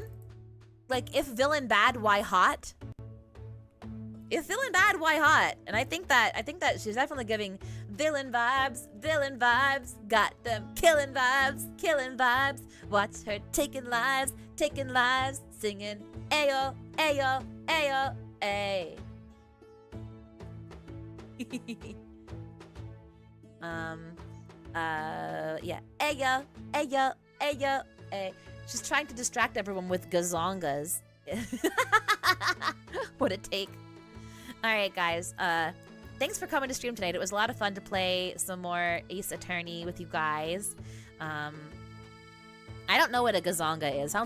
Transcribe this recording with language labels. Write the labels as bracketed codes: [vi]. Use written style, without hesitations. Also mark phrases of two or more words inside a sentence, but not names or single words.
[en] Like, if villain bad, why hot? If villain bad, why hot? And I think that she's definitely giving villain vibes, got them killing vibes. Watch her taking lives, singing ayo, ayo, ayo, ay. Yeah, ayo, ayo, ayo, ay. She's trying to distract everyone with gazongas. What a take. Alright, guys. Thanks for coming to stream tonight. It was a lot of fun to play some more Ace Attorney with you guys. I don't know what a gazonga is.